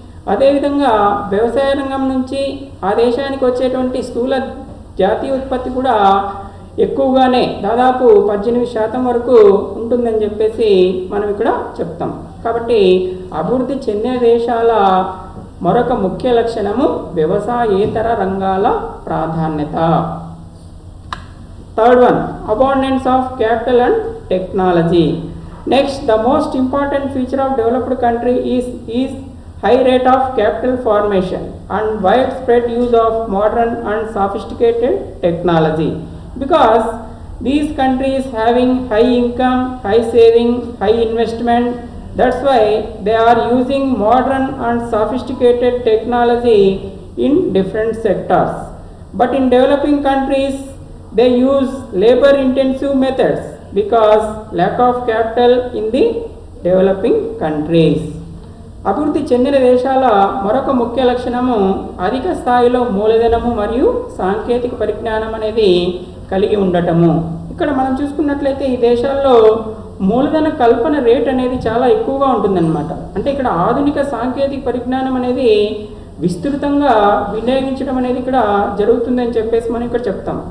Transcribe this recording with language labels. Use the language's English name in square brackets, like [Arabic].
[Telugu] అదేవిధంగా వ్యవసాయ రంగం నుంచి ఆ దేశానికి వచ్చేటువంటి స్థూల జాతీయ ఉత్పత్తి కూడా ఎక్కువగానే దాదాపు 18% వరకు ఉంటుందని చెప్పేసి మనం ఇక్కడ చెప్తాం. కాబట్టి అభివృద్ధి చెందిన దేశాల మరొక ముఖ్య లక్షణము వ్యవసాయేతర రంగాల ప్రాధాన్యత. [English] Third one, abundance of capital and technology. Next, the most important feature of developed country is high rate of capital formation and widespread use of modern and sophisticated technology. Because these countries having high income, high saving, high investment, that's why they are using modern and sophisticated technology in different sectors. But in developing countries, they use labor intensive methods because lack of capital in the developing countries. [Telugu] అభివృద్ధి చెందిన దేశాల మరొక ముఖ్య లక్షణము అధిక స్థాయిలో మూలధనము మరియు సాంకేతిక పరిజ్ఞానం అనేది కలిగి ఉండటము. ఇక్కడ మనం చూసుకున్నట్లయితే ఈ దేశాల్లో మూలధన కల్పన రేట్ అనేది చాలా ఎక్కువగా ఉంటుందన్నమాట. అంటే ఇక్కడ ఆధునిక సాంకేతిక పరిజ్ఞానం అనేది విస్తృతంగా వినియోగించడం అనేది ఇక్కడ జరుగుతుందని చెప్పేసి మనం ఇక్కడ చెప్తాం.